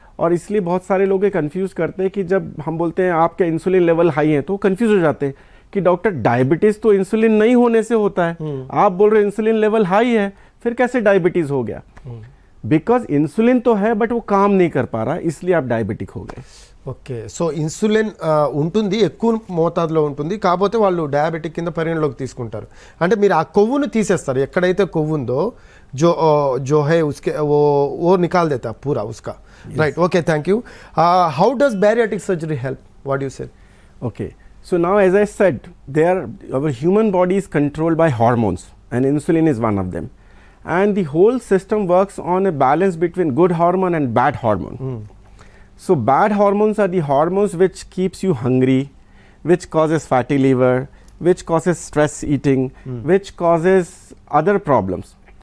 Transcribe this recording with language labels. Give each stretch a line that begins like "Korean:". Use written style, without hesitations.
Hindi: और इसलिए बहुत सारे लोग ये कंफ्यूज करते हैं कि जब हम बोलते हैं आपके इंसुलिन लेवल हाई है तो कंफ्यूज हो जाते हैं कि डॉक्टर डायबिटीज तो इंसुलिन नहीं होने से होता है, आप बोल रहे हैं इंसुलिन लेवल हाई है, फिर कैसे डायबिटीज हो गया? बिकॉज इंसुलिन तो है बट वो काम नहीं कर पा रहा, इसलिए आप डायबिटिक हो गए।
Telugu: ఓకే, సో ఇన్సులిన్ ఉంటుంది, ఎక్కువ మోతాదులో ఉంటుంది, కాకపోతే వాళ్ళు డయాబెటిక్ కింద పరిగణలోకి తీసుకుంటారు. అంటే మీరు ఆ కొవ్వును తీసేస్తారు, ఎక్కడైతే కొవ్వు ఉందో
Hindi: जो है उसके वो निकाल देता पूरा उसका, right? Okay, thank you.
English: How does bariatric surgery help? What you say? Okay, so now as I said, our human body is controlled by hormones and insulin is one of them. And the whole system works on a balance between good hormone and bad hormone. So bad hormones are the hormones which keeps you hungry, which causes fatty liver, which causes stress eating, which causes other problems.